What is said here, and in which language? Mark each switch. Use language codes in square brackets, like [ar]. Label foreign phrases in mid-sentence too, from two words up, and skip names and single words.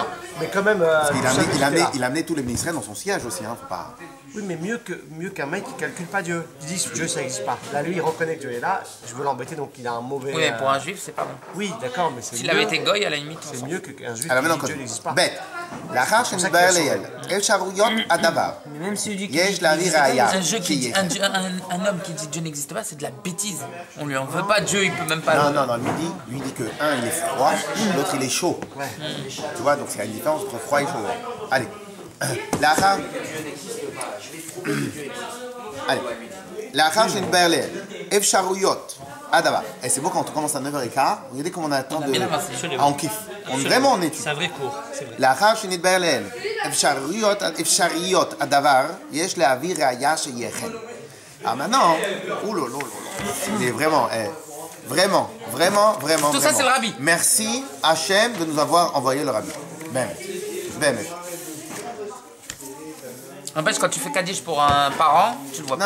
[fr] Mais quand même. il a amené tous les ministères dans son siège aussi. Hein, faut pas... Oui, mais mieux qu'un mec qui calcule pas Dieu. Il dit Dieu ça n'existe pas. Là, lui, il reconnaît que Dieu est là, je veux l'embêter, donc il a un mauvais. Oui, mais pour un juif, c'est pas bon. Oui, d'accord, mais c'est S'il mieux. avait été goy, à la limite. C'est mieux qu'un juif Alors qui maintenant, dit Dieu n'existe pas. bête. [he] לאחר שנתבהר לעיל, אפשרויות הדבר. [fr] Mais même si je dis [he] יש להביא ראיה. [fr] Un homme qui dit Dieu n'existe pas, c'est de la bêtise. On lui en veut pas Dieu, il peut même pas. Non, lui dit que un il est froid, l'autre il est chaud. Tu vois, donc c'est une différence entre froid et chaud. Allez. [he] לאחר שנתבהר לעיל, אפשרויות הדבר. [fr] Et c'est beau quand on commence à 9h15, regardez comment on attend de... Ah, on kiffe. Vraiment on étudie. c'est un vrai cours. C'est vrai. [he] לאחר שנתבהר לעיל, אפשריות הדבר, יש להביא ראיה שיהיה כן. [fr] Ah maintenant, c'est vraiment, vraiment. Tout ça, c'est le rabbi. Merci Hachem de nous avoir envoyé le rabbi. Ben. N'empêche, quand tu fais Kaddish pour un parent, tu le vois